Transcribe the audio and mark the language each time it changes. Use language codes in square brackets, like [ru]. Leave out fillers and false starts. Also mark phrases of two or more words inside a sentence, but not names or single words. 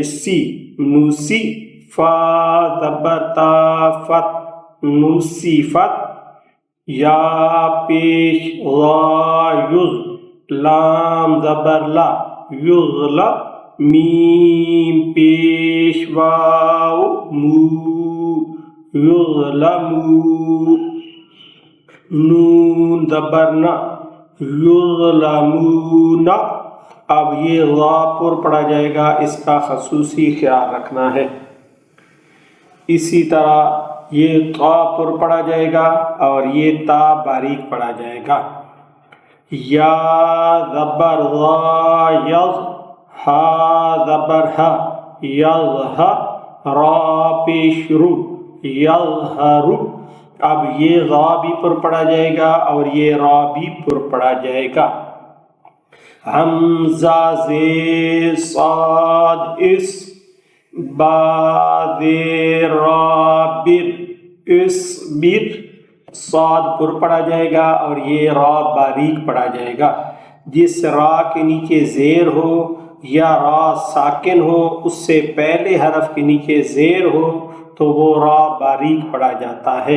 [ur] سی نوسی فا زبر تا فت نوسی فت یا پیش غا یغ لام زبر لا یغلا میم پیش واو مو یغلمو نون زبر نا یغلمون. اب یہ غا پر پڑھا جائے گا، اس کا خصوصی خیال رکھنا ہے. اسی طرح یہ طا پر پڑھا جائے گا اور یہ تا باریک پڑھا جائے گا. یا زبر غا یغ ہا زبر ہا یغ را پیش رو یغہرو. اب یہ غا بھی پر پڑھا جائے گا اور یہ را بھی پر پڑھا جائے گا. حمزہ زیر صاد اس با زیر را بر اس بر. صاد پر پڑھا جائے گا اور یہ را باریک پڑھا جائے گا. جس را کے نیچے زیر ہو یا را ساکن ہو، اس سے پہلے حرف کے نیچے زیر ہو تو وہ را باریک پڑھا جاتا ہے.